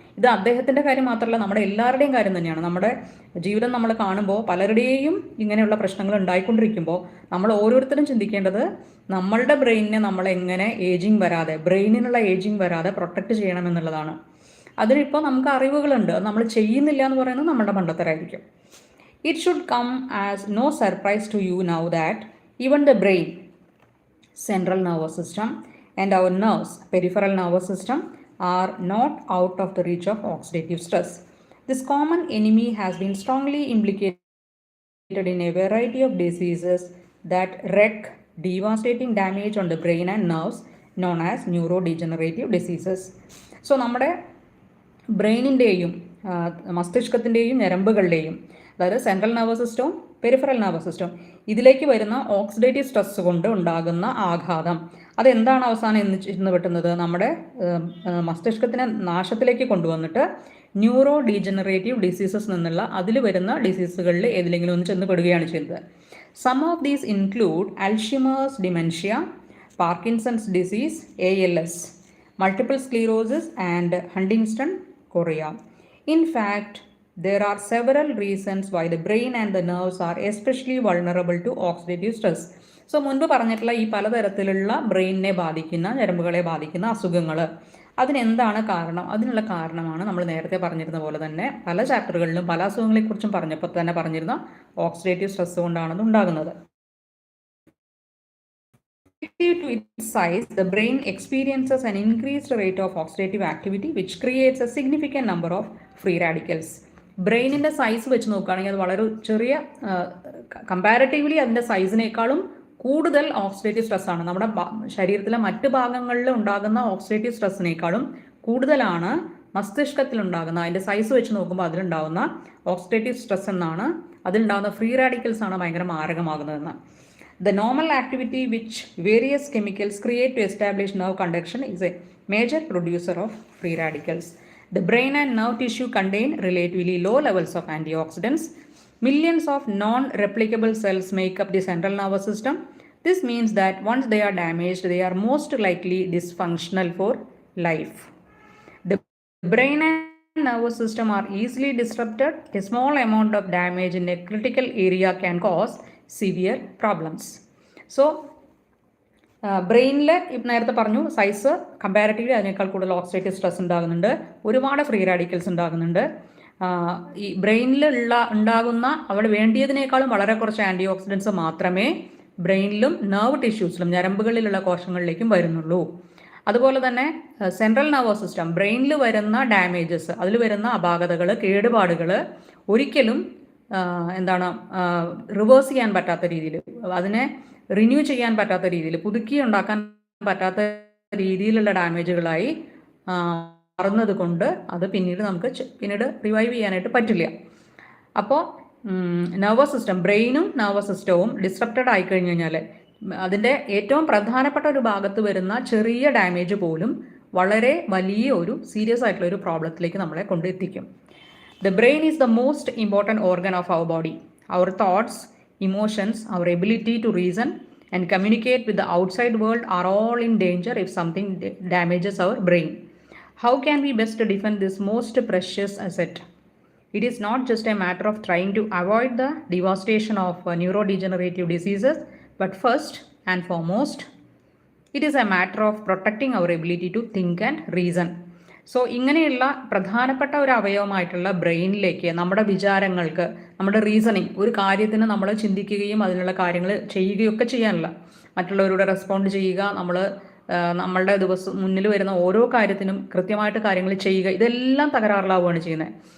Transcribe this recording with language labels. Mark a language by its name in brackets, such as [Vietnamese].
[Malayalam] ഇത് അദ്ദേഹത്തിൻ്റെ കാര്യം മാത്രമല്ല, നമ്മുടെ എല്ലാവരുടെയും കാര്യം തന്നെയാണ്. നമ്മുടെ ജീവിതം നമ്മൾ കാണുമ്പോൾ പലരുടെയും ഇങ്ങനെയുള്ള പ്രശ്നങ്ങൾ ഉണ്ടായിക്കൊണ്ടിരിക്കുമ്പോൾ നമ്മൾ ഓരോരുത്തരും ചിന്തിക്കേണ്ടത് നമ്മളുടെ ബ്രെയിനിനെ നമ്മൾ എങ്ങനെ ബ്രെയിനിനുള്ള ഏജിങ് വരാതെ പ്രൊട്ടക്റ്റ് ചെയ്യണം എന്നുള്ളതാണ്. അതിനിപ്പോൾ നമുക്ക് അറിവുകളുണ്ട്, അത് നമ്മൾ ചെയ്യുന്നില്ല എന്ന് പറയുന്നത് നമ്മുടെ മണ്ടത്തരായിരിക്കും. [English] It should come as no surprise to you now that even the brain, central nervous system, and our nerves, peripheral nervous system, are not out of the reach of oxidative stress. This common enemy has been strongly implicated in a variety of diseases that wreak devastating damage on the brain and nerves, known as neurodegenerative diseases. [Malayalam] So, നമ്മുടെ ബ്രെയിനിൻ്റെയും മസ്തിഷ്കത്തിൻ്റെയും ഞരമ്പുകളുടെയും, അതായത് central nervous സിസ്റ്റവും peripheral nervous സിസ്റ്റവും, ഇതിലേക്ക് വരുന്ന oxidative stress കൊണ്ട് ഉണ്ടാകുന്ന ആഘാതം, അതെന്താണ് അവസാനം എന്ന് വെട്ടുന്നത്? നമ്മുടെ മസ്തിഷ്കത്തിനെ നാശത്തിലേക്ക് കൊണ്ടുവന്നിട്ട് ന്യൂറോ ഡീജനറേറ്റീവ് ഡിസീസസ് നിന്നുള്ള അതിൽ വരുന്ന ഡിസീസുകളിൽ ഏതിലെങ്കിലും ഒന്ന് ചെന്ന് പെടുകയാണ് ചെയ്യുന്നത്. [English] Some of these include Alzheimer's dementia, Parkinson's disease, ALS, multiple sclerosis, and Huntington chorea. In fact, there are several reasons why the brain and the nerves are especially vulnerable to oxidative stress. [Malayalam] So മുൻപ് പറഞ്ഞിട്ടുള്ള ഈ പലതരത്തിലുള്ള ബ്രെയിനിനെ ബാധിക്കുന്ന, ഞരമ്പുകളെ ബാധിക്കുന്ന അസുഖങ്ങൾ, അതിനെന്താണ് കാരണം? അതിനുള്ള കാരണമാണ് നമ്മൾ നേരത്തെ പറഞ്ഞിരുന്ന പോലെ തന്നെ പല ചാപ്റ്ററുകളിലും പല അസുഖങ്ങളെക്കുറിച്ചും പറഞ്ഞപ്പോൾ തന്നെ പറഞ്ഞിരുന്ന ഓക്സിഡേറ്റീവ് സ്ട്രെസ് കൊണ്ടാണ് ഉണ്ടാകുന്നത്. [English] Relative to its size, the brain experiences an increased rate of oxidative activity which creates a significant number of free radicals. [Malayalam] ബ്രെയിനിൻ്റെ size വെച്ച് നോക്കുകയാണെങ്കിൽ അത് വളരെ ചെറിയ, കമ്പാരിറ്റീവ്ലി അതിൻ്റെ സൈസിനേക്കാളും കൂടുതൽ ഓക്സിഡേറ്റീവ് സ്ട്രെസ്സാണ്. നമ്മുടെ ശരീരത്തിലെ മറ്റ് ഭാഗങ്ങളിൽ ഉണ്ടാകുന്ന ഓക്സിഡേറ്റീവ് സ്ട്രെസ്സിനേക്കാളും കൂടുതലാണ് മസ്തിഷ്കത്തിലുണ്ടാകുന്ന, അതിൻ്റെ സൈസ് വെച്ച് നോക്കുമ്പോൾ അതിലുണ്ടാകുന്ന ഓക്സിഡേറ്റീവ് സ്ട്രെസ് എന്നാണ്, അതിലുണ്ടാകുന്ന ഫ്രീ റാഡിക്കൽസ് ആണ് ഭയങ്കര മാരകമാകുന്നതെന്ന്. [English] The normal activity which various chemicals create to establish nerve conduction is a major producer of free radicals. The brain and nerve tissue contain relatively low levels of antioxidants. Millions of non-replicable cells make up the central nervous system. This means that once they are damaged, they are most likely dysfunctional for life. The brain and nervous system are easily disrupted. A small amount of damage in a critical area can cause severe problems. [Malayalam] So ബ്രെയിനിൽ ഇപ്പം നേരത്തെ പറഞ്ഞു, size comparatively അതിനേക്കാൾ കൂടുതൽ oxidative stress ഉണ്ടാകുന്നുണ്ട്, ഒരുപാട് free radicals ഉണ്ടാകുന്നുണ്ട്. ഈ ബ്രെയിനിൽ ഉണ്ടാകുന്ന അവിടെ വേണ്ടിയതിനേക്കാളും വളരെ കുറച്ച് ആൻറ്റി ഓക്സിഡൻസ് മാത്രമേ ബ്രെയിനിലും നെർവ് ടിഷ്യൂസിലും ഞരമ്പുകളിലുള്ള കോശങ്ങളിലേക്കും വരുന്നുള്ളൂ. അതുപോലെ തന്നെ സെൻട്രൽ നെർവസ് സിസ്റ്റം, ബ്രെയിനിൽ വരുന്ന ഡാമേജസ്, അതിൽ വരുന്ന അപാകതകൾ, കേടുപാടുകൾ ഒരിക്കലും എന്താണ് റിവേഴ്സ് ചെയ്യാൻ പറ്റാത്ത രീതിയിൽ, അതിനെ റിന്യൂ ചെയ്യാൻ പറ്റാത്ത രീതിയിൽ, പുതുക്കി ഉണ്ടാക്കാൻ പറ്റാത്ത രീതിയിലുള്ള ഡാമേജുകളായി മാറുന്നത് കൊണ്ട് അത് പിന്നീട് റിവൈവ് ചെയ്യാനായിട്ട് പറ്റില്ല. അപ്പോൾ നെർവസ് സിസ്റ്റം, ബ്രെയിനും നെർവസ് സിസ്റ്റവും ഡിസ്റപ്റ്റഡ് ആയിക്കഴിഞ്ഞ് കഴിഞ്ഞാൽ അതിൻ്റെ ഏറ്റവും പ്രധാനപ്പെട്ട ഒരു ഭാഗത്ത് വരുന്ന ചെറിയ ഡാമേജ് പോലും വളരെ വലിയ ഒരു സീരിയസ് ആയിട്ടുള്ള ഒരു പ്രോബ്ലത്തിലേക്ക് നമ്മളെ കൊണ്ടെത്തിക്കും. [English] The brain is the most important organ of our body. Our thoughts, emotions, our ability to reason and communicate with the outside world are all in danger if something damages our brain. How can we best defend this most precious asset? It is not just a matter of trying to avoid the devastation of neurodegenerative diseases, but first and foremost, it is a matter of protecting our ability to think and reason. [Malayalam] So ഇങ്ങനെയുള്ള പ്രധാനപ്പെട്ട ഒരു അവയവമായിട്ടുള്ള ബ്രെയിനിലേക്ക് നമ്മുടെ വിചാരങ്ങൾക്ക്, നമ്മുടെ reasoning, ഒരു കാര്യത്തിന് നമ്മൾ ചിന്തിക്കുകയും അതിനുള്ള കാര്യങ്ങൾ ചെയ്യുകയൊക്കെ ചെയ്യാനുള്ള, മറ്റുള്ളവരോട് റെസ്പോണ്ട് ചെയ്യുക, നമ്മളുടെ മുന്നിൽ വരുന്ന ഓരോ കാര്യത്തിനും കൃത്യമായിട്ട് കാര്യങ്ങൾ ചെയ്യുക, ഇതെല്ലാം തകരാറിലാവുകയാണ് ചെയ്യുന്നത്.